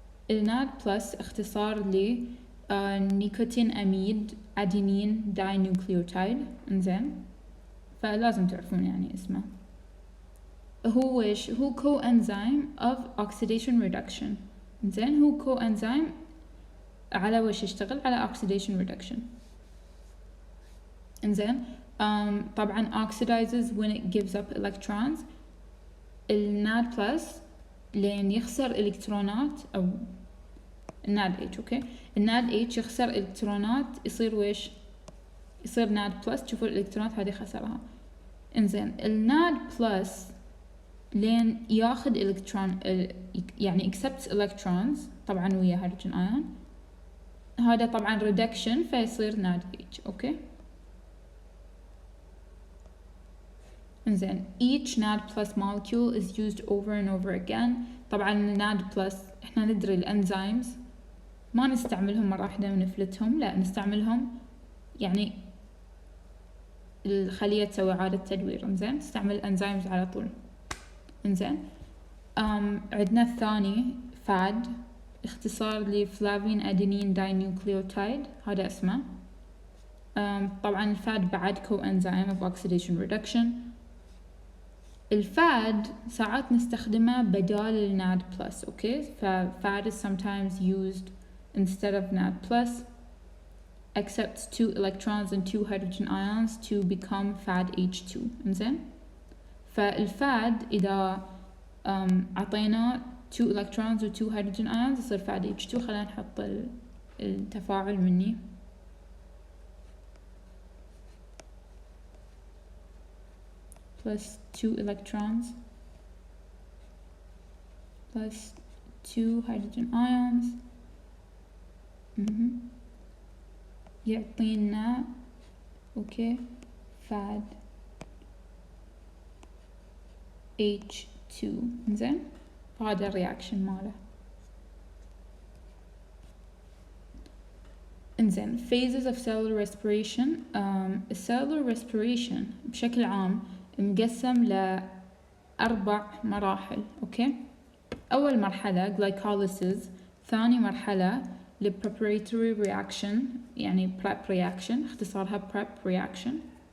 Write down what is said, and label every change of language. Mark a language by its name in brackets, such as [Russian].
[Arabic] الناد بلس اختصار ل نيكوتين اميد ادينين داي نيوكليوتايد. انزين فلازم تعرفون يعني اسمه. هو ويش هو كو انزيم اوف اوكسيديشن ريدكشن. انزين هو كو انزيم على وش يشتغل على اوكسيديشن ريدكشن. [English] انزين طبعا oxidizes when it gives up electrons. [Arabic] الناد بلس لين يخسر الكترونات او الناد اتش. اوكي الناد اتش يخسر الكترونات يصير ويش يصير ناد بلس. تشوفوا الالكترونات هذه خسرها. انزين الناد بلس لين ياخذ الكترون يعني [English] accepts electrons [Arabic] طبعا ويا هيدروجين ايون، هذا طبعا reduction فيصير ناد اتش. [English] Okay انزين each NAD plus molecule is used over and over again. [Arabic] طبعا NAD plus احنا ندري الانزيمز ما نستعملهم مرة واحدة ونفلتهم، لا نستعملهم يعني الخلية تسوي إعادة تدوير. إنزين تستعمل الأنزيمز على طول. إنزين عندنا الثاني فاد، اختصار لفلافين أدينين داينيوكليوتايد، هذا اسمه. طبعا الفاد بعد كو انزيم [English] of oxidation reduction. [Arabic] الفاد ساعات نستخدمه بدال الناد بلس. [English] Okay, ففاد is sometimes used instead of NAD+, accepts 2 electrons and 2 hydrogen ions to become FAD-H2. [Arabic] إنزين فالفاد إذا عطينا 2 electrons و 2 hydrogen ions يصير FAD-H2. خلينا نحط التفاعل مني. [English] plus 2 electrons plus 2 hydrogen ions [Arabic] يعطينا اوكي فاد [English] H2. [Arabic] زين هذا الرياكشن ماله. [English] انزين phases of cellular respiration. [Arabic] cellular respiration بشكل عام مقسم لأربع مراحل. اوكي، أول مرحلة glycolysis، ثاني مرحلة preparatory reaction يعني prep reaction، اختصارها prep reaction.